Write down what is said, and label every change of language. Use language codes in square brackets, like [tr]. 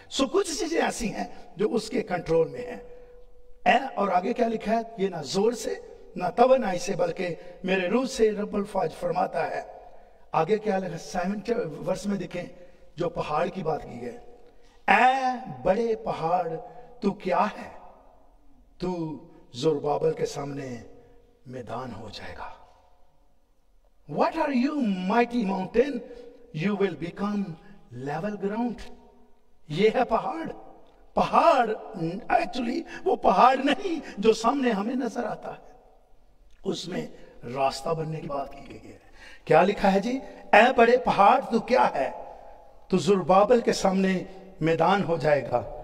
[hi] सो कुछ चीजें ऐसी हैं जो उसके कंट्रोल में है। और आगे क्या लिखा है, ये ना जोर से ना तवनाई से बल्कि मेरे रूह से रब्बुल फाज फरमाता है। आगे क्या लिखा 7 वर्ष में देखें जो पहाड़ की बात की है। ऐ बड़े पहाड़ तू क्या है, तू ज़ुरबाबेल के सामने मैदान हो जाएगा। [en] What are you mighty mountain? You will become level ground. [hi] ये है पहाड़। पहाड़ एक्चुअली वो पहाड़ नहीं जो सामने हमें नजर आता है, उसमें रास्ता बनने की बात की गई है। क्या लिखा है जी, ऐ बड़े पहाड़ तू क्या है, तो ज़ुरबाबेल के सामने मैदान हो जाएगा।